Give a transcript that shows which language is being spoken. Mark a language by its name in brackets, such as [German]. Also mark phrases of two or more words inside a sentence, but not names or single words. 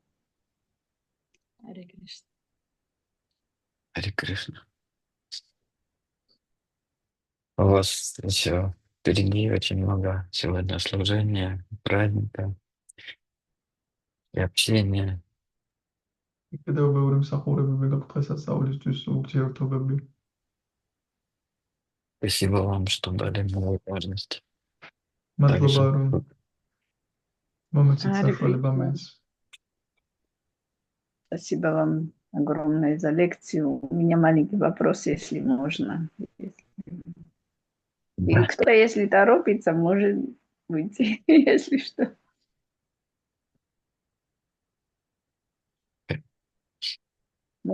[Russian] Харе Кришна. Харе Кришна. У вас еще впереди очень много сегодня служения, праздника и общения. [Georgian] კიდევ ბევრი მსახურებები გაქვთ დღესასწაულისთვის, ურთიერთობები. [Russian] Спасибо вам, что дали мне возможность [Georgian] მადლობა, [Russian] также [Georgian] რომ მომეცით [Russian] Ари [Georgian] საშუალება [Russian] Кришна. [Georgian] მეც. [Russian] Спасибо вам огромное за лекцию. У меня маленький вопрос, если можно. И Да. кто-то, если торопится, может выйти, если что. Ну,